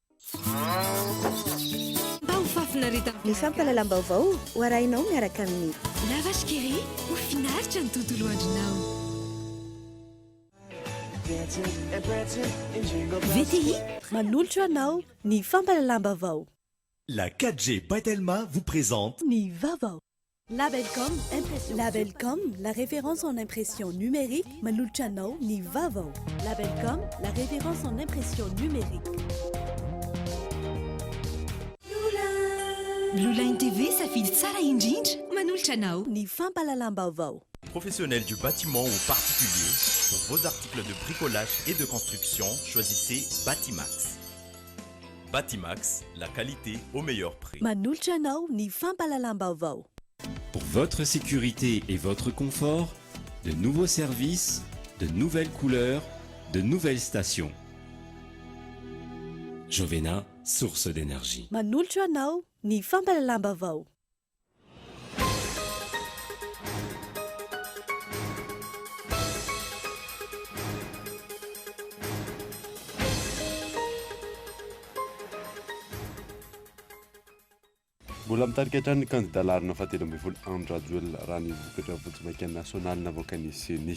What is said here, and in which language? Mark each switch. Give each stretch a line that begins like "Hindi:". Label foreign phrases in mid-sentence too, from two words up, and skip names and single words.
Malagasy: Mba ho fafinareta Ny fampalalam-baovao ho arahinao miaraka amin'ny La Vache qui rit ho finaritra ny tontolo andronao. VTI manolotra anao ny fampalalam-baovao.
French: La 4G Batelma vous présente
Malagasy: Ny vavao. Labelcom, Labelcom,
French: la référence en impression numérique,
Malagasy: manolotra anao ny vavao.
French: Labelcom, la référence en impression numérique.
Malagasy: Blue Line TV safidy tsara indrindra manolotra anao. Ny fampalalam-baovao.
French: Professionnels du bâtiment ou particuliers, pour vos articles de bricolage et de construction, choisissez Batimax. Batimax, la qualité au meilleur prix.
Malagasy: Manolotra anao ny fampalalam-baovao.
French: Pour votre sécurité et votre confort, de nouveaux services, de nouvelles couleurs, de nouvelles stations. Jovena, source d'énergie.
Malagasy: Manolotra anao ny fampalalam-baovao. Mbola mitarika hatrany ny candidat larina fahatelo ambin'ny folo Andra Joel raha ny vokatra vojimaika nasional navoaka ny CENI.